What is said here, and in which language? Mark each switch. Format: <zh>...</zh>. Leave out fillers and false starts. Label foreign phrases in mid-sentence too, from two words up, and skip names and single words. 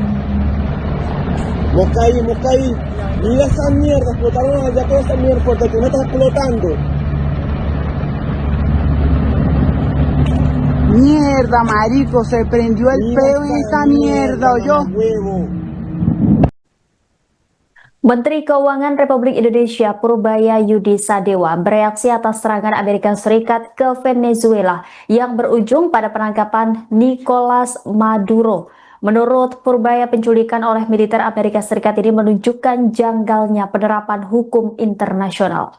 <es>Mocaí, mira esa mierda, explotaron allá toda esa mierda porque tú no estás explotando. Mierda, marico, se prendió el peo en esa mierda, ¿oyó?</es> <id>Menteri Keuangan Republik Indonesia Purbaya Yudi Sadewa bereaksi atas serangan Amerika Serikat ke Venezuela yang berujung pada penangkapan Nicolas Maduro. Menurut Purbaya, penculikan oleh militer Amerika Serikat ini menunjukkan janggalnya penerapan hukum internasional.</id>